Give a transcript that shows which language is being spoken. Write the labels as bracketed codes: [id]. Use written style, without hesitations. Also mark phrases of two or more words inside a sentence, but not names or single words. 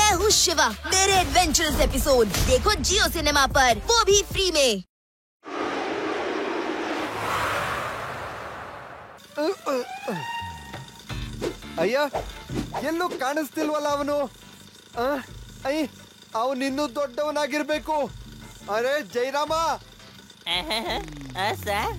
[hi] शिवा, मेरे एडवेंचरस एपिसोड देखो जियो सिनेमा पर, वो भी फ्री में। [kn] ಅಯ್ಯ ಎಲ್ಲೂ ಕಾಣಿಸ್ತಿಲ್ವಲ್ಲ ಅವನು. ಅವನಿನ್ನೂ ದೊಡ್ಡವನಾಗಿರ್ಬೇಕು. ಅರೆ ಜೈರಾಮ, ಸರ್.